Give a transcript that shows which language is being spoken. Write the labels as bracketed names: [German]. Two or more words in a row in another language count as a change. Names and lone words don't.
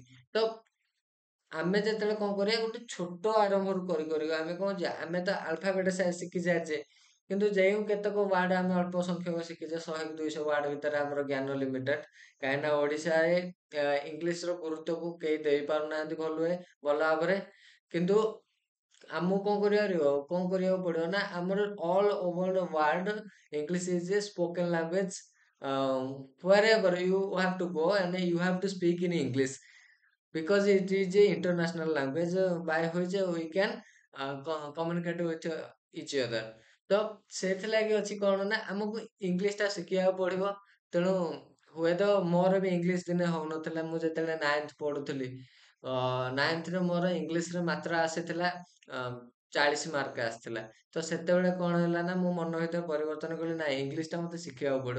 [Odia] ତ ଆମେ ଯେତେବେଳେ କଣ କରିବା ଗୋଟେ ଛୋଟ ଆରମ୍ଭରୁ କରିବା ଆମେ କଣ ଯେ ଆମେ ତ ଆଲଫାବେଟ ଶିଖି ସାରିଛେ କିନ୍ତୁ ଯେଉଁ କେତେକ ୱାର୍ଡ ଆମେ ଅଳ୍ପ ସଂଖ୍ୟକ ଶିଖିଛେ 100 200 ୱାର୍ଡ ଭିତରେ ଆମର ଜ୍ଞାନ ଲିମିଟେଡ। କାହିଁକିନା ଓଡିଶାରେ ଇଂଲିଶର ଗୁରୁତ୍ୱକୁ କେହି ଦେଇ ପାରୁନାହାନ୍ତି ଭଲ ଭାବରେ। କିନ୍ତୁ ଆମକୁ କଣ କରିବାକୁ ପଡିବ ନା ଆମର [English] all over the world English is a spoken language. wherever you have to go and you have to speak in English because it is a international language by which we can communicate with each other। [Odia] ତ ସେଥିଲାଗି ଅଛି କଣ ନା ଆମକୁ ଇଂଲିଶ ଟା ଶିଖିବାକୁ ପଡିବ। ତେଣୁ ହୁଏତ ମୋର ବି ଇଂଲିଶ ଦିନେ ହଉନଥିଲା ମୁଁ ଯେତେବେଳେ 9th ପଢୁଥିଲି। 9thରେ ମୋର ଇଂଲିଶରେ ମାତ୍ର ଆସିଥିଲା 40 ମାର୍କ ଆସିଥିଲା। ତ ସେତେବେଳେ କଣ ହେଲା ନା ମୁଁ ମନ ଭିତରେ ପରିବର୍ତ୍ତନ କଲି ନା ଇଂଲିଶ ଟା ମତେ ଶିଖିବାକୁ ପଡିବ।